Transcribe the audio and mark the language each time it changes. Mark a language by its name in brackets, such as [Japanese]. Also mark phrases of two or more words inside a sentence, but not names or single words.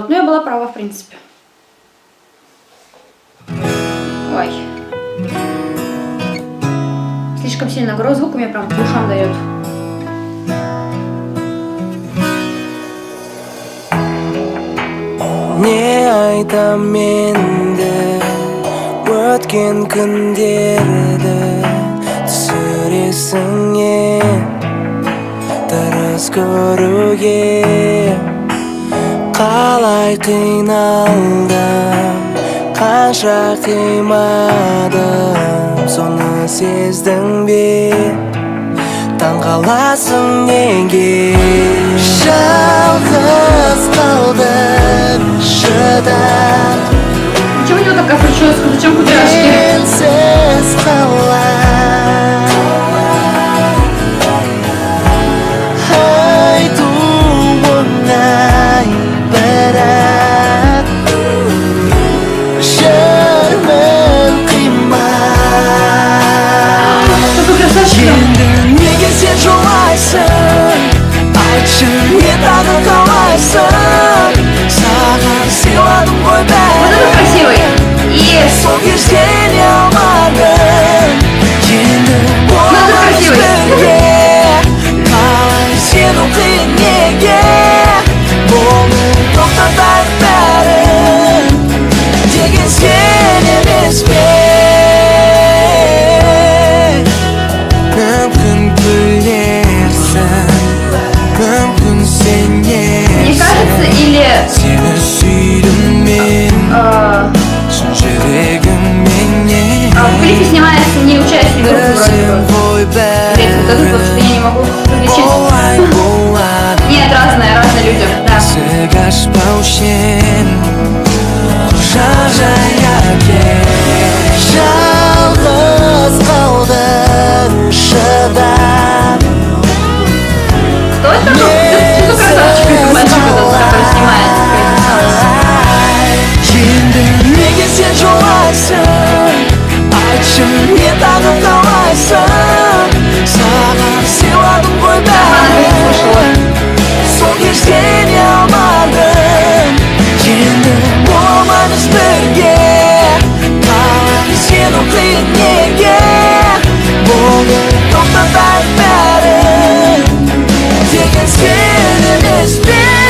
[Russian] Ну, я была права, в принципе. Ой. Слишком сильно гроз звук у меня прям по ушам дает. [Kazakh] Не айтам менде өткен күндерді түсіресің тырыс көруге қалай қиналдым қанша қимадым соны сездің бе таңғаласың неге жалғыз қалдым шыдап [Russian] Почему у него такая прическа? Зачем кудряшки? [Kazakh] Сенсіз қалай айту оңай бірақ жүрмін қимай енді неге сен жолайсың айтшы не тағы қалайсың саған сыйладым ғой [Russian] Вот это красивый. И... [Kazakh] сол кезде не алмадым енді боламыз бірге қалай сену қиын неге оны тоқтатайық бәрін деген сен емес пе мүмкін күлерсің мүмкін сенерсің [Russian] Мне кажется, или... [Kazakh] сені сүйдім мен шын жүрегімменен [Russian] в клипе снимается не участник группы вроде бы. Третий году, потому что я не могу различить. Нет, разные люди, да. [Kazakh] жалғыз қалдым шыдап [Russian] Кто это? Ну, красавчик из мальчика, который снимает. [Kazakh] енді неге сен жолайсың айтшы не тағы қалайсың саған сыйладым ғой бәрін сол кезде не алмадым енді боламыз бірге қалай сену қиын неге оны тоқтатайық бәрін деген сен емес пе